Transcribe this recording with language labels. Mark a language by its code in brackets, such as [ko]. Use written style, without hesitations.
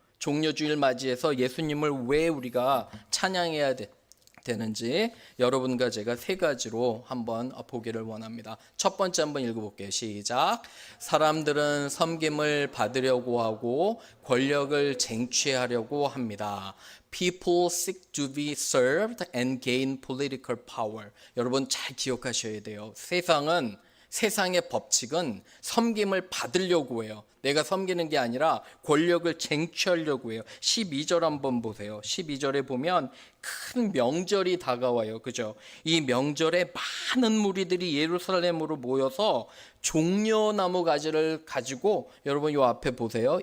[ko] 종려주일 맞이해서 예수님을 왜 우리가 찬양해야 되는지 여러분과 제가 세 가지로 한번 보기를 원합니다. 첫 번째 한번 읽어볼게요. 시작. 사람들은 섬김을 받으려고 하고 권력을 쟁취하려고 합니다. [en] People seek to be served and gain political power. [ko] 여러분 잘 기억하셔야 돼요. 세상의 법칙은 섬김을 받으려고 해요. 내가 섬기는 게 아니라 권력을 쟁취하려고 해요. 12절 한번 보세요. 12절에 보면 큰 명절이 다가와요. 그죠? 이 명절에 많은 무리들이 예루살렘으로 모여서 종려나무 가지를 가지고, 여러분 요 앞에 보세요.